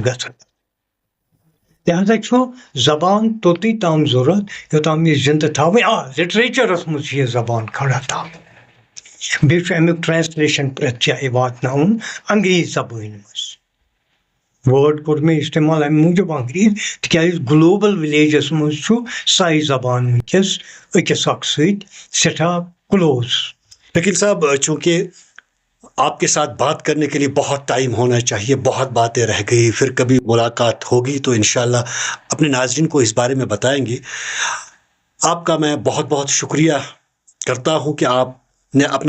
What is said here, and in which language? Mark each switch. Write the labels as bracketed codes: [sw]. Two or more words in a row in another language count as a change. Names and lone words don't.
[ks] گژھان لہذا چھُ زبان توٚتُے تام ضوٚرتھ یوٚتام یہِ زِندٕ تھاوٕنۍ لِٹریچرس منٛز چھِ یہِ زبان کھڑا تھاوٕنۍ بیٚیہِ چھُ امیُک ٹرانسلیشن پرٛٮ۪تھ جایہِ واتناوُن انگریٖزی زبٲنۍ منٛز وٲڈ کوٚر مےٚ اِستعمال اَمہِ موٗجوٗب انگریٖزی تِکیٛازِ گلوبل وِلیجس منٛز چھُ سۄے زبان وٕنکیٚس أکِس اکھ سۭتۍ سٮ۪ٹھاہ کلوز [ur] وکیل صاحب چونکہ آپ کے ساتھ بات کرنے کے لیے بہت ٹائم ہونا چاہیے بہت باتیں رہ گئی پھر کبھی ملاقات ہوگی تو انشاءاللہ اپنے ناظرین کو اس بارے میں بتائیں گے آپ کا میں بہت بہت شکریہ کرتا ہوں کہ آپ نے اپنا